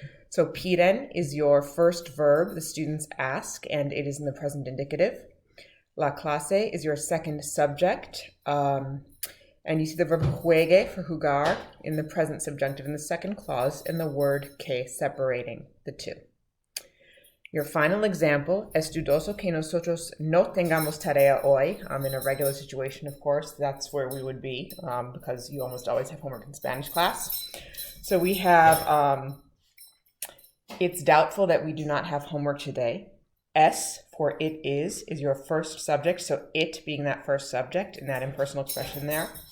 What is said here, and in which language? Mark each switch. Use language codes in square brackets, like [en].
[en] So piden is your first verb, the students ask, and it is in the present indicative. La clase is your second subject, and you see the verb juegue for jugar in the present subjunctive in the second clause, and the word que separating the two. Your final example, [es] es dudoso que nosotros no tengamos tarea hoy. [en] In a regular situation, of course, that's where we would be, because you almost always have homework in Spanish class. So we have, it's doubtful that we do not have homework today. Es, for it is your first subject, so it being that first subject in that impersonal expression there.